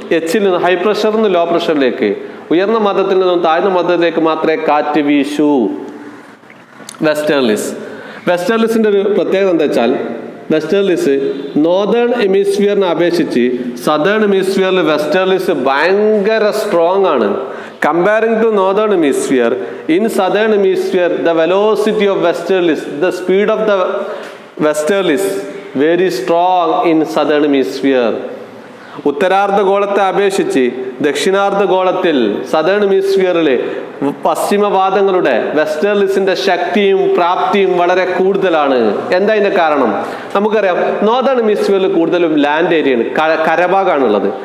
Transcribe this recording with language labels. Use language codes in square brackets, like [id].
[ml] എച്ചിൽ നിന്ന് ഹൈ പ്രഷറിൽ നിന്ന് ലോ പ്രഷറിലേക്ക്, ഉയർന്ന മർദ്ദത്തിൽ നിന്നും താഴ്ന്ന മർദ്ദത്തിലേക്ക് മാത്രമേ കാറ്റ് വീശൂ. വെസ്റ്റേർലിസ്. വെസ്റ്റേർലിസിന്റെ ഒരു പ്രത്യേകത എന്താ വെച്ചാൽ, വെസ്റ്റേർലിസ് നോർത്തേൺ ഹെമിസ്ഫിയറിനെ അപേക്ഷിച്ച് സദേൺ ഹെമിസ്ഫിയറിൽ വെസ്റ്റേർലിസ് ഭയങ്കര സ്ട്രോങ് ആണ്. [en] Comparing to northern hemisphere, in southern hemisphere, the velocity of westerlies, the speed of the westerlies, very strong in southern hemisphere. [ml] ഉത്തരാർദ്ധഗോളത്തെ അപേക്ഷിച്ച് ദക്ഷിണാർദ്ധഗോളത്തിൽ സദേൺ ഹെമിസ്ഫിയറിലെ പശ്ചിമവാദങ്ങളുടെ വെസ്റ്റേർലിസിന്റെ ശക്തിയും പ്രാപ്തിയും വളരെ കൂടുതലാണ്. എന്താ ഇതിന്റെ കാരണം? നമുക്കറിയാം, നോർത്തേൺ ഹെമിസ്ഫിയറിൽ കൂടുതലും ലാൻഡ് ഏരിയയാണ്, കരഭാഗമാണുള്ളത്.